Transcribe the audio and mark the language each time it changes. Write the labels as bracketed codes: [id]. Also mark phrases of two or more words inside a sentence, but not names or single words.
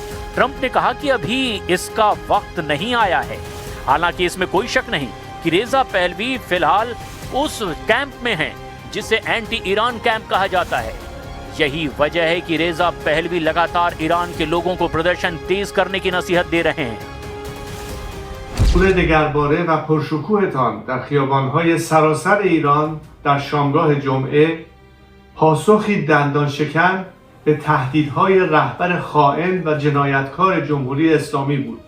[hi] ट्रंप ने कहा कि अभी इसका वक्त नहीं आया है। हालांकि इसमें कोई शक नहीं कि रेजा पहलवी फिलहाल उस कैंप में हैं जिसे एंटी ईरान कैंप कहा जाता है। यही वजह है कि रेजा पहलवी लगातार ईरान के लोगों को प्रदर्शन तेज करने की नसीहत दे रहे हैं। [fa] حضور دگرباره و پرشکوهتان در خیابان‌های سراسر ایران در شامگاه جمعه پاسخی دندان شکن به تهدیدهای رهبر خائن و جنایتکار جمهوری اسلامی بود.